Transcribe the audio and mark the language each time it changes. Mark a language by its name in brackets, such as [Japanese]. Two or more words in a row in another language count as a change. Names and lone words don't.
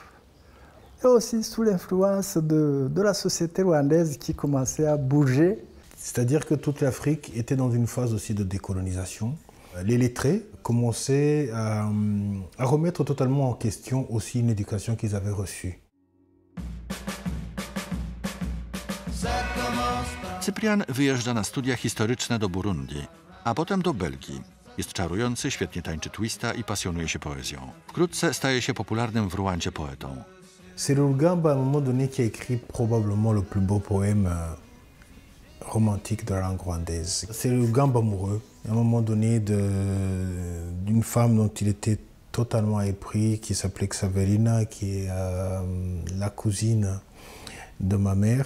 [French] Et aussi sous l'influence de la société rwandaise qui commençait à bouger. C'est-à-dire que toute l'Afrique était dans une phase aussi de décolonisation. Les lettrés commençaient à remettre totalement en question aussi une éducation qu'ils avaient reçue. [Polish] Cyprian wyjeżdża na studia historyczne do Burundi, a potem do Belgii. Jest czarujący, świetnie tańczy twista i pasjonuje się poezją. Wkrótce staje się popularnym w Rwandzie poetą. [French] C'est Lugamba à un moment donné qui a écrit probablement le plus beau poème romantique de la langue rwandaise. C'est Lugamba amoureux, à un moment donné d'une femme dont il était totalement épris, qui s'appelait Xaverina, qui est la cousine de ma mère.